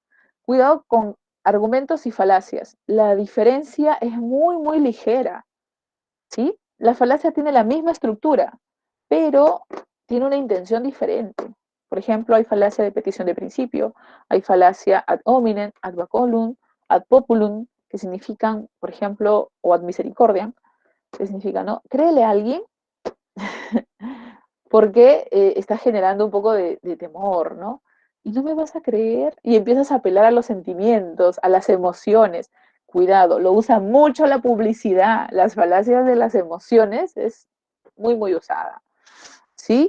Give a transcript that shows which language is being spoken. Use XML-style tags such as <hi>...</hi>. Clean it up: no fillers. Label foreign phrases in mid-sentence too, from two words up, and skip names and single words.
<es>Cuidado con argumentos y falacias. La diferencia es muy ligera, ¿sí? La falacia tiene la misma estructura, pero tiene una intención diferente. Por ejemplo, hay falacia de petición de principio, hay falacia</es> <la>ad hominem, ad baculum, ad populum,</la> <es>que significan, por ejemplo, o</es> <la>ad misericordiam,</la> <es>que significa, ¿no? Créele a alguien porque está generando un poco de temor, ¿no? Y no me vas a creer, y empiezas a apelar a los sentimientos, a las emociones. Cuidado, lo usa mucho la publicidad, las falacias de las emociones es muy usada, ¿sí?</es>